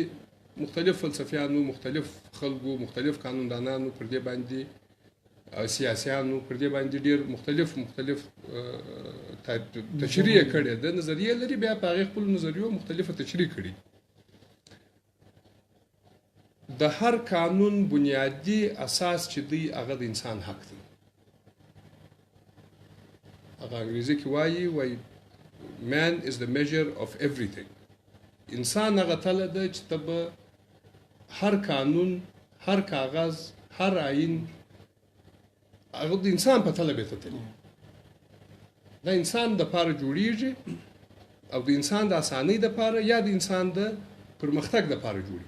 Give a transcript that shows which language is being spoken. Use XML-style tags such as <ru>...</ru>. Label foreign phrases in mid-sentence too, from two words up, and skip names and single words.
<ps>مختلف فلسفیانو، مختلف خلکو، مختلف قانوندانانو پر دې باندې، سیاسیانو پر دې باندې ډېر مختلف تشریح کړې ده، نظریې لري، بیا په هغې خپلو نظریو مختلفه تشریح کړي. د هر قانون بنیادي اساس چې دی هغه د انسان حق دی. هغه انګریزي کې وایي</ps> <en>man is the measure of everything.</en> <ps>انسان هغه تله ده چې ته به هر قانون، هر کاغذ، هر آیین هغه د انسان په تله به ته تلي. دا انسان دپاره جوړیږي او د انسان د اسانۍ دپاره یا د انسان د پرمختګ دپاره جوړیږي.</ps>